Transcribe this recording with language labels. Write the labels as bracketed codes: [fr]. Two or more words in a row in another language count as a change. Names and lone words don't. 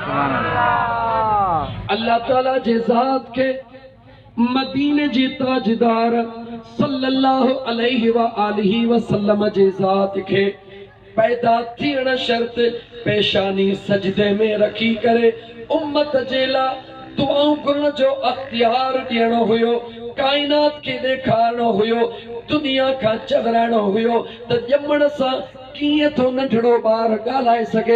[sd] अल्लाह ताला जे ज़ात खे मदीने जे ताजदार [ar] صلى الله عليه وآله وسلم [sd] जे ज़ात खे पैदा थियण शर्त पेशानी सजदे में रखी करे उम्मत जे लाइ दुआऊं करण जो अख्तियार ॾियणो हुयो काइनात खे ॾेखारणो हुयो, दुनिया खां चवराइणो हुयो त ॼमण सां कीअं थो नंढड़ो ॿार ॻाल्हाए सघे।